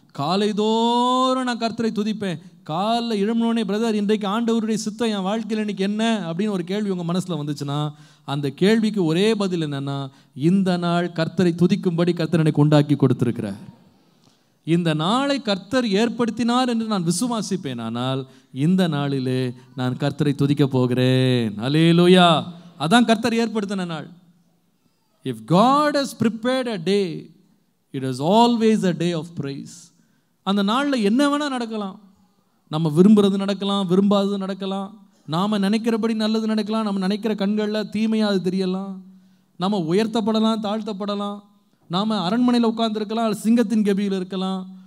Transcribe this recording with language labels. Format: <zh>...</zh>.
<ta>காலைதோறும் நான் கர்த்தரை துதிப்பேன். காலைல எழும்பினோடனே, பிரதர் இன்றைக்கு ஆண்டவருடைய சித்தம் என் வாழ்க்கையில் இன்னைக்கு என்ன அப்படின்னு ஒரு கேள்வி உங்கள் மனசில் வந்துச்சுன்னா அந்த கேள்விக்கு ஒரே பதில் என்னன்னா, இந்த நாள் கர்த்தரை துதிக்கும்படி கர்த்தர் எனக்கு உண்டாக்கி கொடுத்திருக்கிறார். இந்த நாளை கர்த்தர் ஏற்படுத்தினார் என்று நான் விசுவாசிப்பேன். ஆனால் இந்த நாளிலே நான் கர்த்தரை துதிக்க போகிறேன். அல்லேலூயா. அதான் கர்த்தர் ஏற்படுத்தின நாள்.</ta> <en>If God has prepared a day, it is always a day of praise.</en> <ta>அந்த நாளில் என்ன வேணால் நடக்கலாம். நம்ம விரும்புகிறது நடக்கலாம், விரும்பாதது நடக்கலாம். நாம் நினைக்கிறபடி நல்லது நடக்கலாம், நம்ம நினைக்கிற கண்களில் தீமையாக அது தெரியலாம். நம்ம உயர்த்தப்படலாம், தாழ்த்தப்படலாம். நாம் அரண்மனையில் உட்கார்ந்துருக்கலாம், அல்லது சிங்கத்தின் கெபியில் இருக்கலாம்.</ta>